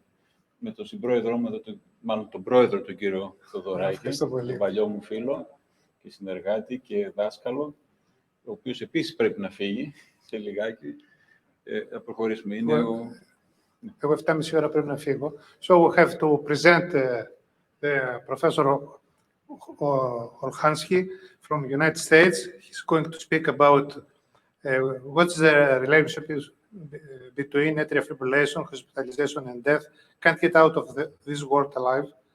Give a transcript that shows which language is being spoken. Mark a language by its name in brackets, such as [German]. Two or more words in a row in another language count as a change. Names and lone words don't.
[Greek] Με τον συμπρόεδρό μου, μάλλον τον πρόεδρο του κύριο Θοδωράκη, τον παλιό μου φίλο και συνεργάτη και δάσκαλο, ο οποίος επίσης πρέπει να φύγει σε λιγάκι. Θα προχωρήσουμε. Εγώ 7,5 ώρα πρέπει να φύγω. [English] So we have to present the Professor Olshansky from the United States. He's going to speak about what's the relationship between atrial fibrillation, hospitalization, and death. Can't get out of this world alive.